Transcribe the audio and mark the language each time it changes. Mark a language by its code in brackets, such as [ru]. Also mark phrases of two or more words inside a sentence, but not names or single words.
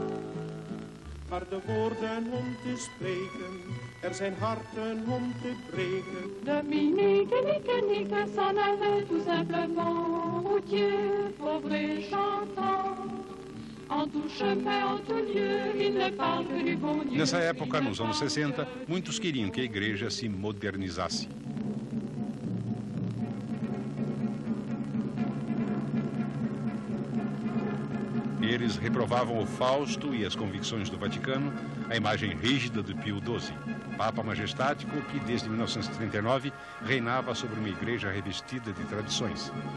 [nl] Harde woorden om te spreken, zijn harten om te breken. [fr] Dominique, Nique, s'en allait tout simplement, routier, pauvre et chantant. [pt] Nessa época, nos anos 60, muitos queriam que a Igreja se modernizasse. Eles reprovavam o Fausto e as convicções do Vaticano, a imagem rígida de Pio XII, Papa majestático que, desde 1939, reinava sobre uma Igreja revestida de tradições.